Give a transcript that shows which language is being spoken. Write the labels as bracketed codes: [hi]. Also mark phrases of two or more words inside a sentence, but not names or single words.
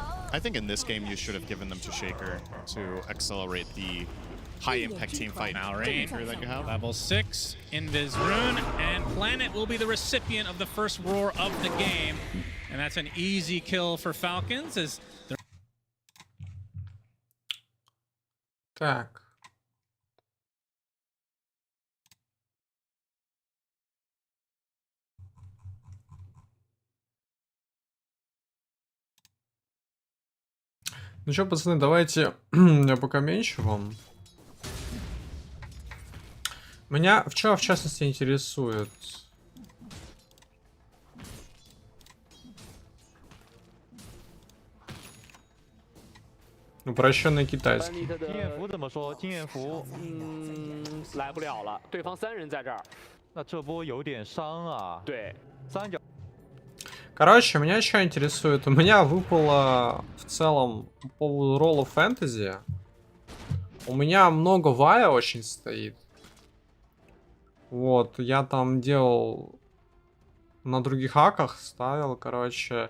[en] I think in this game you should have given them to Shaker to accelerate the high-impact team fight Rain, that you have. Level 6, Invis Rune, and Planet will be the recipient of the first roar of the game. And that's an easy kill for Falcons as they're... [ru] Так. Ну что, пацаны, давайте я пока меньше вам. Меня в частности интересует. Упрощенный китайский. [zh] 经验服怎么说？经验服，来不了了，对方3人在这儿，那这波有点伤啊。对，三角。 [ru] Короче, меня что интересует? У меня выпало в целом по поводу ролла фэнтези. У меня много вая очень стоит. Вот, я там делал на других аках, ставил, короче.